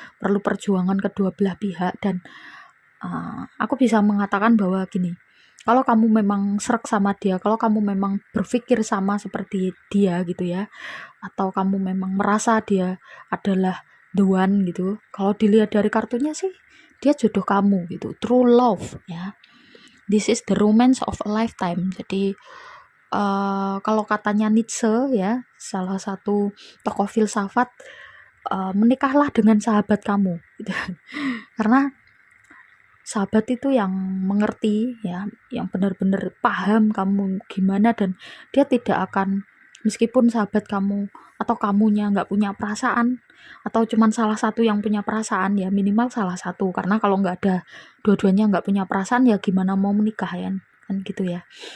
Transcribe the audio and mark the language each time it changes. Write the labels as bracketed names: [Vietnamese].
[Indonesian] Perlu perjuangan kedua belah pihak dan aku bisa mengatakan bahwa gini, kalau kamu memang sreg sama dia, kalau kamu memang berpikir sama seperti dia gitu ya, atau kamu memang merasa dia adalah [English] the one [Indonesian] gitu, kalau dilihat dari kartunya sih dia jodoh kamu gitu, [English] true love [Indonesian] ya. [English] This is the romance of a lifetime. [Indonesian] Jadi kalau katanya Nietzsche ya, salah satu tokoh filsafat, menikahlah dengan sahabat kamu gitu. Karena sahabat itu yang mengerti ya, yang benar-benar paham kamu gimana dan dia tidak akan, meskipun sahabat kamu atau kamunya nggak punya perasaan atau cuman salah satu yang punya perasaan ya, minimal salah satu, karena kalau nggak ada dua-duanya nggak punya perasaan ya gimana mau menikah ya kan gitu ya.